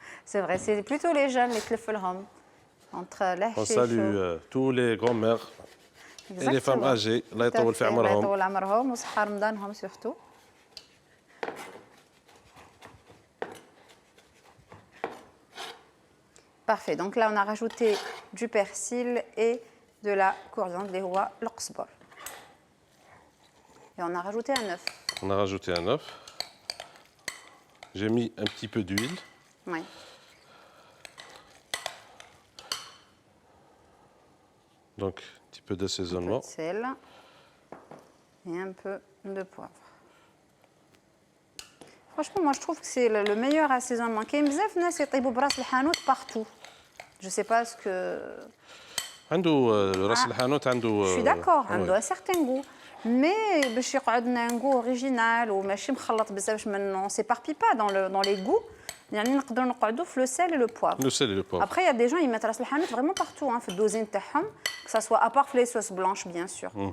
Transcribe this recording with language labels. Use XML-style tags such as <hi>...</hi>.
<fr>C'est vrai, c'est plutôt les jeunes les</fr> <ar>تلف لهم.</ar> <fr>Entre la On salue tous les grands-mères et les femmes âgées.</fr> <ar>الله يطول في عمرهم. الله يطول عمرهم وصحة رمضانهم</ar> <fr>surtout. Parfait. Donc là, on a rajouté du persil et de la coriandre, les rois, l'oxbor. Et on a rajouté un œuf. On a rajouté un œuf. J'ai mis un petit peu d'huile. Oui. Donc, un petit peu d'assaisonnement. Un peu de sel et un peu de poivre. Franchement, moi, je trouve que c'est le meilleur assaisonnement.</fr> <ar>كاين بزاف ناس يطيبوا براس الحانوت</ar> <fr>partout. Je sais pas ce que...</fr> <ar>عنده راس الحانوت عنده...</ar> <fr>Je suis d'accord,</fr> <ar>عنده</ar> <fr>un certain goût. Mais</fr> <ar>باش يقعد لنا</ar> <fr>un goût original</fr> <ar>وماشي مخلط بزاف</ar> <fr>on s'éparpille pas dans les goûts.</fr> <ar>يعني نقدروا نقعدوا في</ar> <fr>le sel et le poivre. Le sel et le poivre. Après, il y a des gens ils mettent راس الحانوت vraiment partout, hein,</fr> <ar>في الدوزين تاعهم,</ar> <fr>que ça soit à part les sauces blanches bien sûr.</fr>